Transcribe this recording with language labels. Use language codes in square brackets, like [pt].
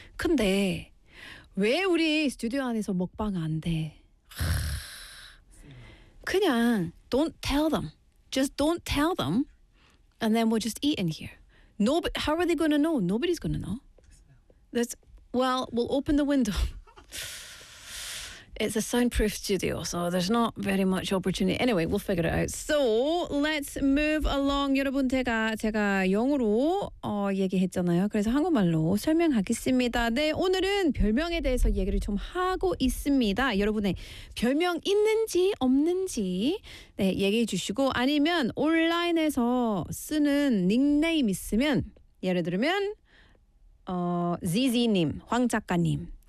[ko] 근데 왜 우리 스튜디오 안에서 먹방 안 돼? 그냥 [en] don't tell them. Just don't tell them, and then we'll just eat in here. Nobody, how are they going to know? Nobody's going to know. We'll open the window. It's a soundproof studio, so there's not very much opportunity. Anyway, we'll figure it out. So let's move along. [ko] 여러분, 제가 영어로 얘기했잖아요. 그래서 한국말로 설명하겠습니다. 네, 오늘은 별명에 대해서 얘기를 좀 하고 있습니다. 여러분의 별명 있는지 없는지 얘기해 주시고, 아니면 온라인에서 쓰는 닉네임 있으면, 예를 들면 ZZ님, 황 작가님.